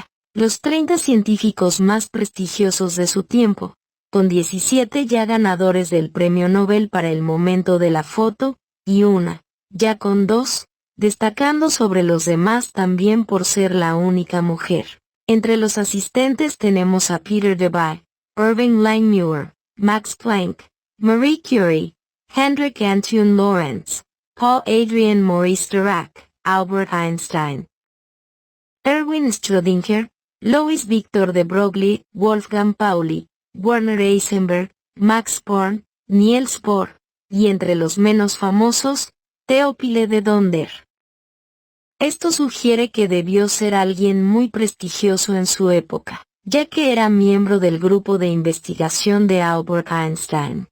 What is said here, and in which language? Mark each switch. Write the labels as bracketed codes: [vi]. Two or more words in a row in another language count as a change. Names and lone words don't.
[es] Los 30 científicos más prestigiosos de su tiempo, con 17 ya ganadores del Premio Nobel para el momento de la foto, y una, ya con 2, destacando sobre los demás también por ser la única mujer. Entre los asistentes tenemos a Peter Debye, Irving Langmuir, Max Planck, Marie Curie, Hendrik Antoon Lorentz, Paul Adrien Maurice Dirac, Albert Einstein, Erwin Schrödinger, Louis Victor de Broglie, Wolfgang Pauli, Werner Heisenberg, Max Born, Niels Bohr, y entre los menos famosos, Théophile de Donder. Esto sugiere que debió ser alguien muy prestigioso en su época, ya que era miembro del grupo de investigación de Albert Einstein.